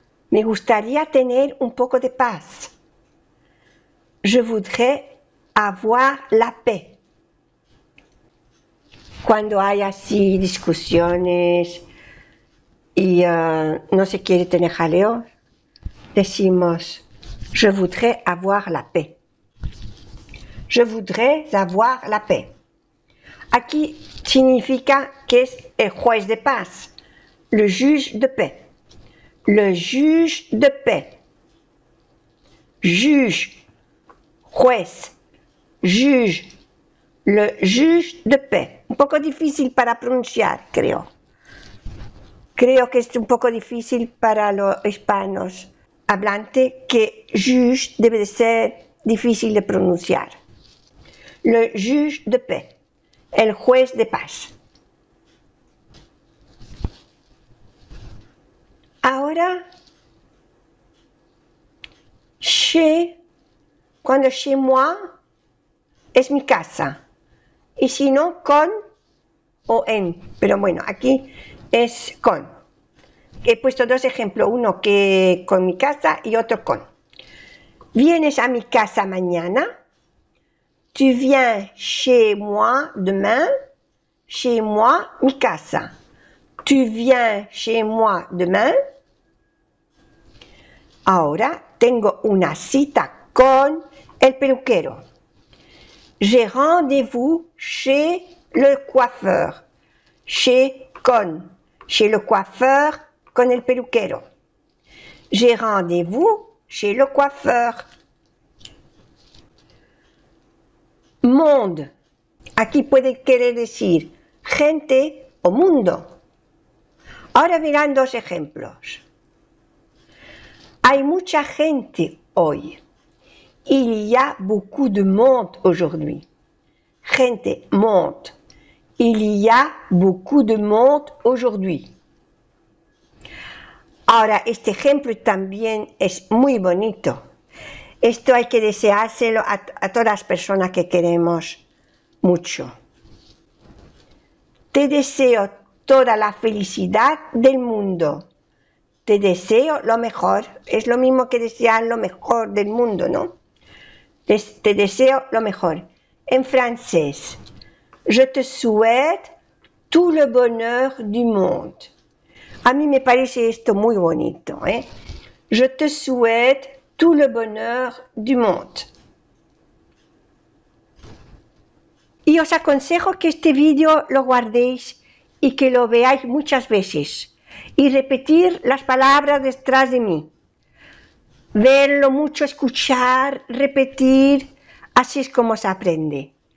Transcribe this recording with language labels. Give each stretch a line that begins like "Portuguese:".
Spanish: Me gustaría tener un poco de paz.
French: Je voudrais avoir la paix.
Spanish: Cuando hay así discusiones y no se quiere tener jaleo, decimos,
French: je voudrais avoir la paix. Je voudrais avoir la paix.
Spanish: Aquí significa que es el juez de paz,
French: le juge de paix. Le juge de paix. Juge. Juez, juge, le juge de paix.
Spanish: Un poco difícil para pronunciar, creo. Creo que es un poco difícil para los hispanos hablantes que juge debe de ser difícil de pronunciar. Le juge de paix, el juez de paz. Ahora, cuando chez moi es mi casa, y si no, con o en, pero bueno, aquí es con. He puesto dos ejemplos, uno que con mi casa y otro con. ¿Vienes a mi casa mañana?
French: Tu viens chez moi demain? Chez moi,
Spanish: mi casa.
French: Tu viens chez moi demain?
Spanish: Ahora tengo una cita con el peluquero.
French: J'ai rendez-vous chez le coiffeur. Chez le coiffeur,
Spanish: con el peluquero.
French: J'ai rendez-vous chez le coiffeur. Monde.
Spanish: Aquí puede querer decir gente o mundo. Ahora verán dos ejemplos. Hay mucha gente hoy.
French: Il y a beaucoup de monde aujourd'hui. Gente, monde. Il y a beaucoup de monde aujourd'hui.
Spanish: Ahora, este ejemplo también es muy bonito. Esto hay que deseárselo a todas las personas que queremos mucho. Te deseo toda la felicidad del mundo. Te deseo lo mejor. Es lo mismo que desear lo mejor del mundo, ¿no? Te deseo lo mejor. En francés,
French: je te souhaite tout le bonheur du monde.
Spanish: A mí me parece esto muy bonito, ¿eh?
French: Je te souhaite tout le bonheur du monde.
Spanish: Y os aconsejo que este vídeo lo guardéis y que lo veáis muchas veces y repetir las palabras detrás de mí. Verlo mucho, escuchar, repetir, así es como se aprende.